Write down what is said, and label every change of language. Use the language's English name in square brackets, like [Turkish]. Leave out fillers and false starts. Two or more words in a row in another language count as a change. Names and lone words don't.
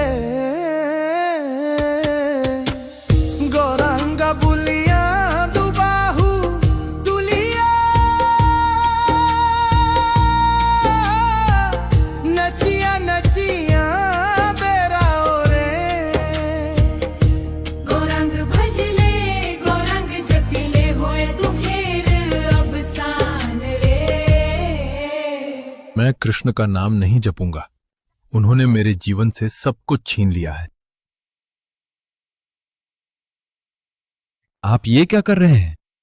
[Bangla] গৌরাঙ্গ বলিয়া দুবাহু তুলিয়া, নাচিয়া নাচিয়া বেড়াও রে। গৌরাঙ্গ ভজিলে, গৌরাঙ্গ জপিলে, হয় দুখের অবসান রে। [Hindi] मैं कृष्ण का नाम नहीं जपूंगा। उन्होंने मेरे जीवन से सब कुछ छीन लिया है। आप ये क्या कर रहे हैं?